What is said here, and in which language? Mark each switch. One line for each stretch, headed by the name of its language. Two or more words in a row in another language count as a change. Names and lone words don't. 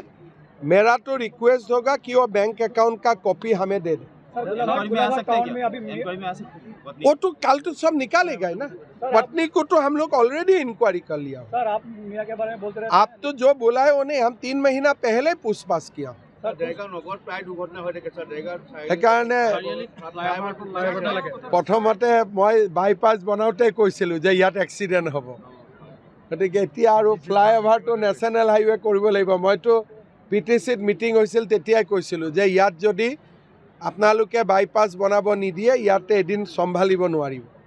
Hindi: मेरा तो रिक्वेस्ट होगा कि वो
English: bank account
Hindi: का कॉपी हमें दे दे। वो तो कल तो सब निकालेगा ना, पत्नी को तो हम लोग
English: already inquiry
Hindi: कर लिया। सर आप मियां के बारे में बोलते रहे, आप तो जो बोला है उन्हें हम 3 महीना पहले पूछताछ किया।
Assamese: সেইকাৰণে প্ৰথমতে মই বাইপাছ বনাওঁতে কৈছিলোঁ যে ইয়াত এক্সিডেণ্ট হ'ব, গতিকে এতিয়া আৰু ফ্লাইঅভাৰটো
English: national highway
Assamese: কৰিব লাগিব। মইতো PTCত মিটিং হৈছিল তেতিয়াই কৈছিলোঁ যে ইয়াত যদি আপোনালোকে বাইপাছ বনাব নিদিয়ে ইয়াতে এদিন চম্ভালিব নোৱাৰিব।